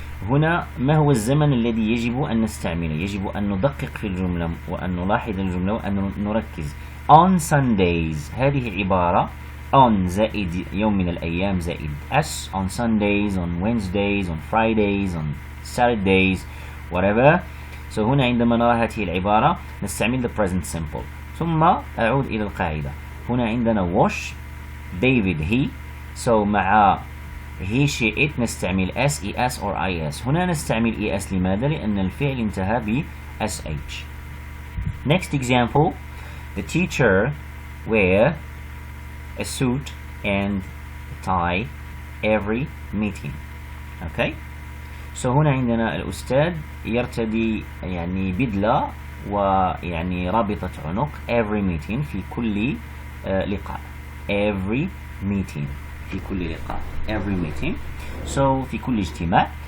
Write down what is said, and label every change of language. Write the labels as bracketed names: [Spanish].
[Arabic] هنا ما هو الزمن الذي يجب أن نستعمله؟ يجب أن ندقق في الجملة وأن نلاحظ الجملة وأن نركز. [English] on Sundays [Arabic] هذه عبارة [English] on [Arabic] زائد يوم من الأيام زائد [English] s on Sundays on Wednesdays on Fridays on Saturdays whatever. [Arabic] هنا عندما نرى هذه العبارة نستعمل [English] the present simple. [Arabic] ثم أعود إلى القاعدة. هنا عندنا wash [English] David he [Arabic] مع he she it نستعمل s es or is. هنا نستعمل es لماذا؟ لأن الفعل انتهى ب sh. [English] Next example the teacher wear a suit and tie every meeting. [Arabic] okay هنا عندنا الأستاذ يرتدي يعني بدلة ويعني رابطة عنق [English] every meeting [Arabic] في كل لقاء every meeting في كل لقاء every meeting في كل اجتماع.